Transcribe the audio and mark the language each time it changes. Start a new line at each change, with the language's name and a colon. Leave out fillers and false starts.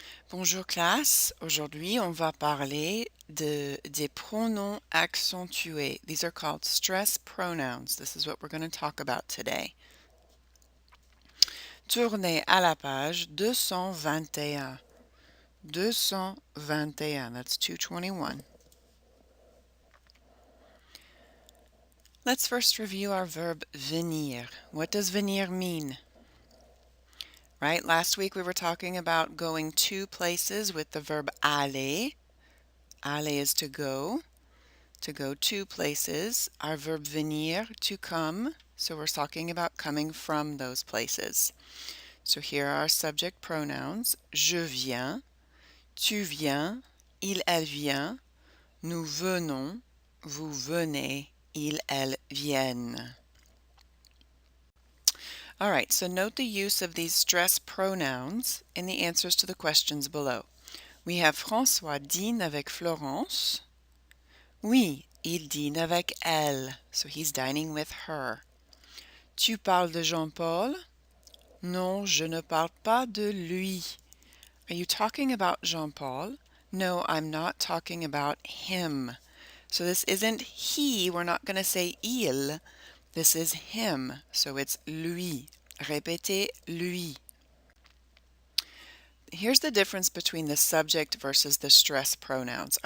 French: Bonjour classe, aujourd'hui on va parler des pronoms accentués.
English: These are called stress pronouns. This is what we're going to talk about today.
French: Tournez à la page 221. 221,
English: that's 221. Let's first review our verb venir. What does venir mean? Right, last week we were talking about going to places with the verb aller. Aller is to go to places. Our verb venir, to come. So we're talking about coming from those places. So here are our subject pronouns.
French: Je viens, tu viens, il, elle vient, nous venons, vous venez, ils, elles viennent.
English: All right, so note the use of these stress pronouns in the answers to the questions below. We have
French: François dîne avec Florence. Oui, il dîne avec elle.
English: So he's dining with her.
French: Tu parles de Jean-Paul? Non, je ne parle pas de lui.
English: Are you talking about Jean-Paul? No, I'm not talking about him. So this isn't he. We're not going to say il. This is him. So it's lui.
French: Répétez lui.
English: Here's the difference between the subject versus the stress pronouns.